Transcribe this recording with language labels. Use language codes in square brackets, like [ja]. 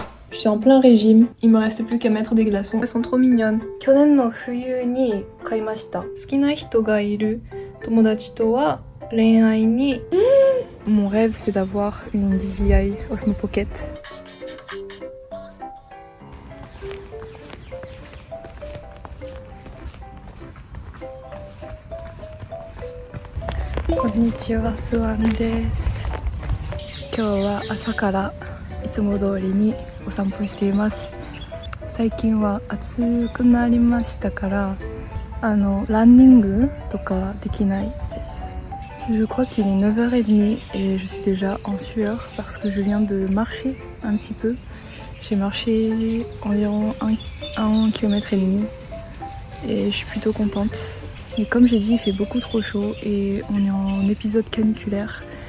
[fr] Je suis en plein régime, il me reste plus qu'à mettre des glaçons. Elles sont trop mignonnes. [ja] 去年の冬に買いました。好きな人がいる友達とは恋愛に。 [fr] Mon rêve c'est d'avoir une DJI Osmo Pocket. [ja] Konnichiwa, Suan desu. 今日は朝からいつも通りにお散歩しています。最近は暑くなりましたからランニングとかできないです。 [fr] Je crois qu'il est 9h30 et je suis déjà en sueur parce que je viens de marcher un petit peu. J'ai marché environ 1,5 km et je suis plutôt contente. Mais comme j'ai dit, il fait beaucoup trop chaud et on est en épisode caniculaire.